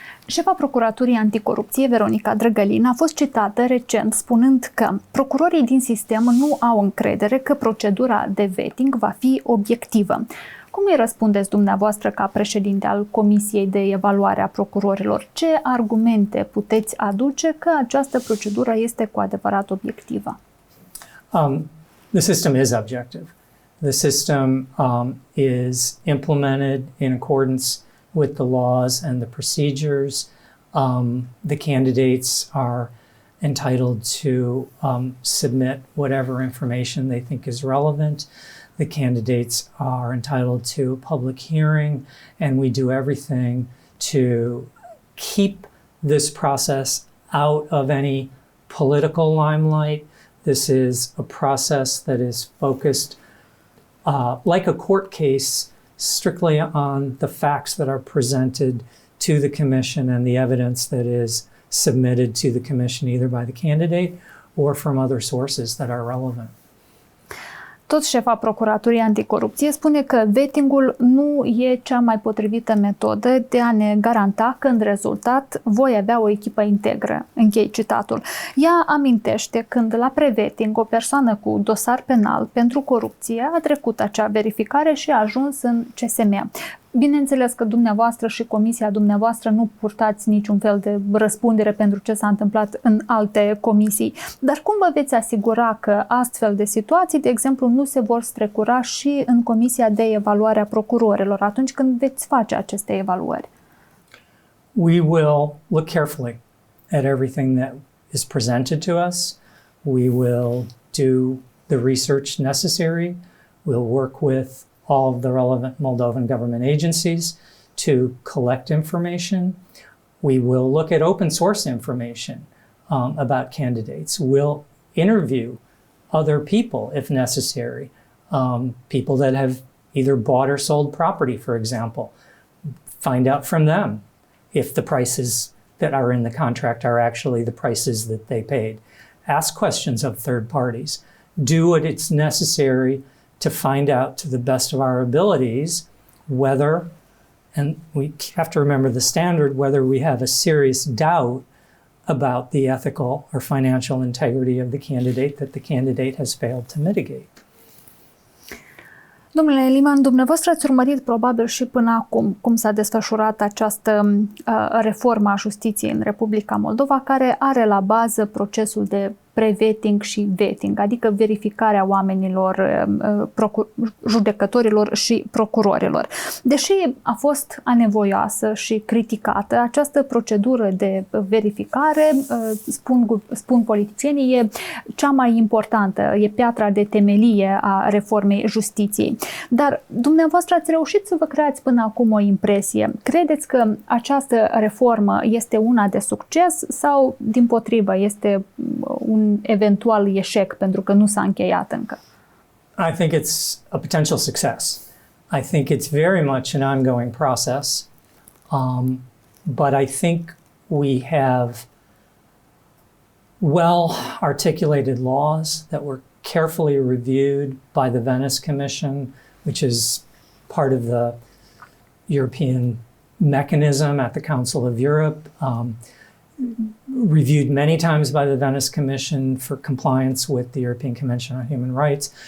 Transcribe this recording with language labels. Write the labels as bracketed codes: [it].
[ro] Șefa Procuraturii Anticorupție, Veronica Drăgălin, a fost citată recent spunând că procurorii din sistem nu au încredere că procedura de vetting va fi obiectivă. Cum îi răspundeți dumneavoastră ca președinte al Comisiei de Evaluare a Procurorilor? Ce argumente puteți aduce că această procedură este cu adevărat obiectivă? [en] The system is objective. The system is implemented in accordance with the laws and the procedures. The candidates are entitled to submit whatever information they think is relevant. the candidates are entitled to a public hearing, and we do everything to keep this process out of any political limelight. This is a process that is focused, like a court case, strictly on the facts that are presented to the commission and the evidence that is submitted to the commission either by the candidate or from other sources that are relevant. [ro] Tot șefa Procuraturii Anticorupție spune că vetting-ul nu e cea mai potrivită metodă de a ne garanta că în rezultat voi avea o echipă integră. Închei citatul. Ea amintește când la prevetting o persoană cu dosar penal pentru corupție a trecut acea verificare și a ajuns în CSM. Bineînțeles că dumneavoastră și comisia dumneavoastră nu purtați niciun fel de răspundere pentru ce s-a întâmplat în alte comisii. Dar cum vă veți asigura că astfel de situații, de exemplu, nu se vor strecura și în Comisia de Evaluare a Procurorilor atunci când veți face aceste evaluări? [en] We will look carefully at everything that is presented to us. We will do the research necessary. We'll work with all of the relevant Moldovan government agencies to collect information. We will look at open source information about candidates. We'll interview other people if necessary, people that have either bought or sold property, for example. Find out from them if the prices that are in the contract are actually the prices that they paid. Ask questions of third parties. Do what it's necessary to find out to the best of our abilities whether, and we have to remember the standard, whether we have a serious doubt about the ethical or financial integrity of the candidate that the candidate has failed to mitigate. [ro] Domnule Lehmann, dumneavoastră ați urmărit probabil și până acum cum s-a desfășurat această reformă a justiției în Republica Moldova, care are la bază procesul de pre-vetting și vetting, adică verificarea oamenilor, judecătorilor și procurorilor. Deși a fost anevoioasă și criticată, această procedură de verificare, spun politicienii, e cea mai importantă, e piatra de temelie a reformei justiției. Dar dumneavoastră ați reușit să vă creați până acum o impresie. Credeți că această reformă este una de succes sau, dimpotrivă, este un eventual eșec pentru că nu s-a încheiat încă? [en] I think it's a potential success. I think it's very much an ongoing process, but I think we have well-articulated laws that were carefully reviewed by the Venice Commission, which is part of the European mechanism at the Council of Europe, reviewed many times by the Venice Commission for compliance with the European Convention on Human Rights.